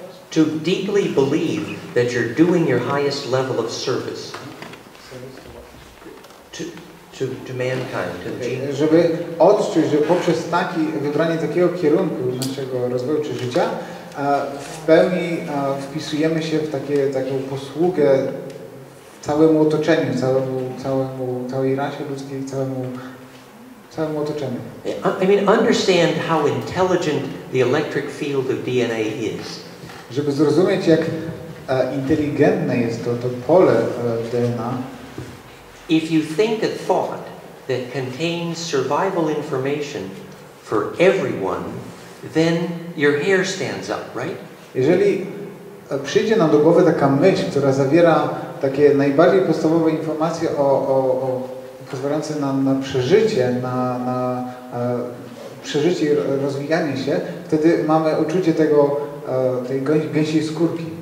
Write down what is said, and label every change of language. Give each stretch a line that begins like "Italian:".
English: To deeply believe that you're doing your highest level of service to mankind, to the gene.
Polish: Żeby odczuć, że poprzez wybranie takiego kierunku naszego rozwoju czy życia w pełni wpisujemy się w taką posługę całemu otoczeniu, całej rasie ludzkiej, całemu otoczeniu.
English: I mean, understand how intelligent the electric field of DNA is.
Polish: Żeby zrozumieć, jak inteligentne jest to pole DNA.
English: If you think a thought that contains survival information for everyone, then your hair stands up, right?
Polish: Jeżeli przyjdzie nam do głowy taka myśl, która zawiera takie najbardziej podstawowe informacje pozwalające na przeżycie, na przeżycie i rozwijanie się, wtedy mamy uczucie tej gęsiej skórki.